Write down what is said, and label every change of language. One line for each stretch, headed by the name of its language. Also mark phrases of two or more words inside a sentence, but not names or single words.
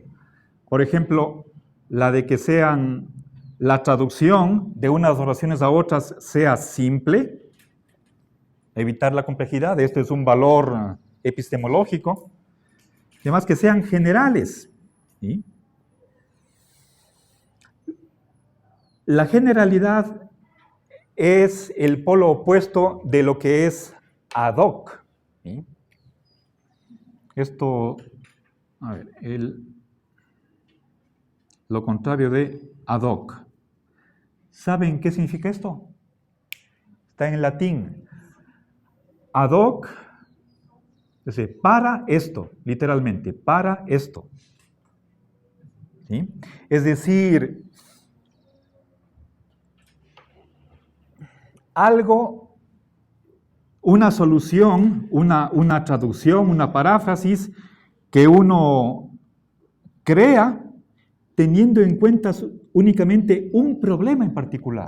Spanish: Por ejemplo, la de que la traducción de unas oraciones a otras sea simple, evitar la complejidad, esto es un valor epistemológico. Además, que sean generales. ¿Sí? La generalidad es el polo opuesto de lo que es
Latin: ad hoc.
Spanish: ¿Sí? Esto, lo contrario de
Latin: ad hoc.
Spanish: ¿Saben qué significa esto? Está en latín.
Latin: Ad hoc,
Spanish: es decir, para esto, literalmente, para esto. ¿Sí? Es decir, algo, una solución, una traducción, una paráfrasis que uno crea teniendo en cuenta únicamente un problema en particular.